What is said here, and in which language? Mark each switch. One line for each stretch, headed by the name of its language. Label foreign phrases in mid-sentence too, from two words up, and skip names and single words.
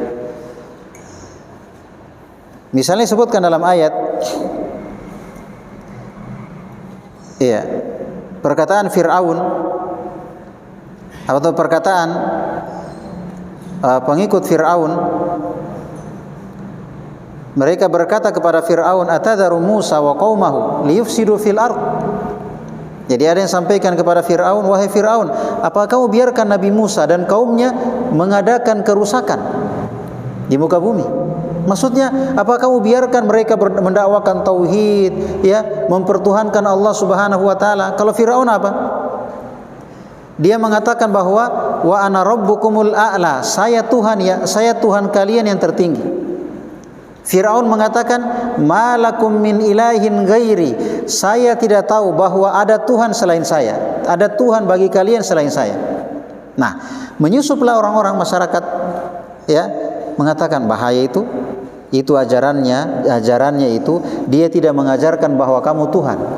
Indonesian: Misalnya sebutkan dalam ayat, perkataan Fir'aun atau perkataan pengikut Fir'aun. Mereka berkata kepada Fir'aun,
Arabic: أتذر موسى وقومه ليفسدوا في الأرض.
Indonesian: Jadi ada yang sampaikan kepada Fir'aun, wahai Fir'aun, apa kamu biarkan Nabi Musa dan kaumnya mengadakan kerusakan di muka bumi? Maksudnya, apa kamu biarkan mereka mendakwakan tauhid, mempertuhankan Allah
Arabic: سبحانه وتعالى?
Indonesian: Kalau Firaun apa? Dia mengatakan bahwa
Arabic: وأنا ربكم الأعلى,
Indonesian: saya Tuhan kalian yang tertinggi. Firaun mengatakan
Arabic: ما لكم من إله غيري,
Indonesian: saya tidak tahu bahwa ada Tuhan selain saya, ada Tuhan bagi kalian selain saya. Nah, menyusuplah orang-orang masyarakat mengatakan bahaya itu ajarannya itu dia tidak mengajarkan bahwa kamu Tuhan.